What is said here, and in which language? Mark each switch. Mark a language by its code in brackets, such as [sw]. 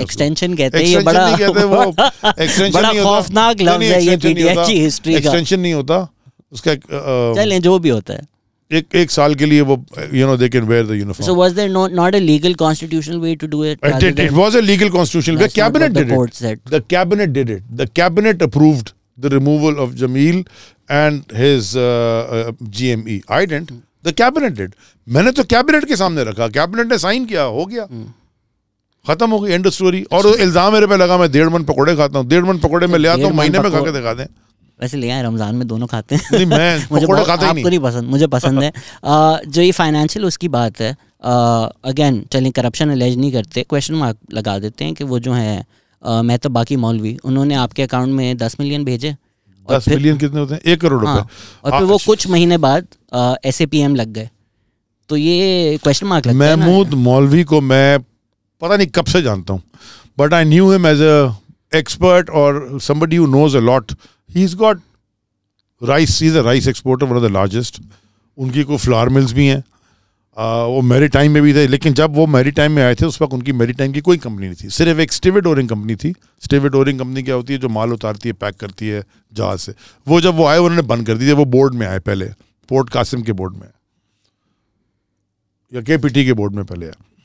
[ur] Extension کہتے ہیں. یہ بڑا خوفناک لفظ ہے یہ PTI کی ہسٹری کا. ایکسٹینشن نہیں ہوتا اس کا, چلیں جو بھی ہوتا ہے, ایک سال کے لیے وہ [en] they can wear the uniform. So was there not a legal constitutional way to do it? It was a legal constitutional way. Cabinet did it. The cabinet did it. The cabinet approved the removal of Jameel and his GME. I didn't. The cabinet did. [ur] میں نے تو cabinet کے سامنے رکھا, cabinet نے sign کیا, ہو گیا, ختم ہو گئی, اینڈ اسٹوری. اور الزام میرے پہ لگا میں 1.5 من پکوڑے کھاتا ہوں. 1.5 من پکوڑے میں لے آتا ہوں, مہینے میں کھا کے دکھا دیں. ویسے لے آئے, رمضان میں دونوں کھاتے ہیں. میں پکوڑے کھاتا ہی نہیں. آپ کو نہیں پسند, مجھے پسند ہے. جو یہ فائنینشیل اس کی بات ہے, اگین چلیں کرپشن الیج نہیں کرتے, کویشچن مارک لگا دیتے ہیں کہ وہ جو ہے مہتاب باقی مولوی, انہوں نے آپ کے اکاؤنٹ میں 10 ملین بھیجے. 10 ملین کتنے ہوتے ہیں؟ 1 کروڑ روپے. اور پھر وہ کچھ مہینے بعد SAPM لگ گئے. تو یہ کویشچن مارک لگتا ہے. محمود مولوی کو میں پتہ نہیں کب سے جانتا ہوں, [en] but I knew him as a expert [ur] اور [en] somebody who knows a lot. He's got rice, he's a rice exporter, one of the largest. [ur] ان کی کوئی فلاور ملز بھی ہیں. وہ میری ٹائم میں بھی تھے, لیکن جب وہ میری ٹائم میں آئے تھے اس وقت ان کی میری ٹائم کی کوئی کمپنی نہیں تھی, صرف ایک اسٹیویڈورنگ کمپنی تھی. اسٹیویڈورنگ کمپنی کیا ہوتی ہے؟ جو مال اتارتی ہے, پیک کرتی ہے جہاز سے. وہ جب وہ آئے انہوں نے بند کر دی تھی. وہ بورڈ میں آئے پہلے, پورٹ قاسم کے بورڈ میں یا کے پی ٹی کے بورڈ میں پہلے آئے.